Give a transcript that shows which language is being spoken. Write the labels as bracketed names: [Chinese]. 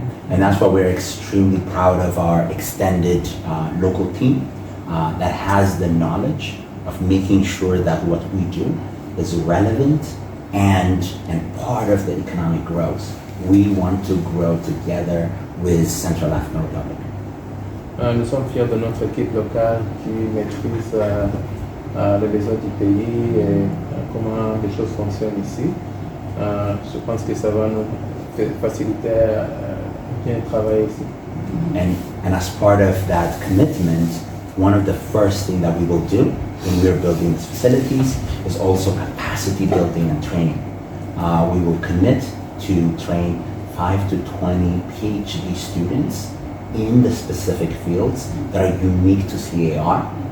[English] And that's why we're extremely proud of our extended local team that has the knowledge of making sure that what we do is relevant and part of the economic growth. We want to grow together with Central African Republic. [French] Nous sommes fiers de notre équipe locale qui maîtrise les besoins du pays et comment les choses fonctionnent ici. Je pense que ça va nous faciliter bien travailler ici. [English] And as part of that commitment, one of the first things that we will do when we are building these facilities is also capacity building and training. We will commit to train 5 to 20 PhD students in the specific fields that are unique to CAR.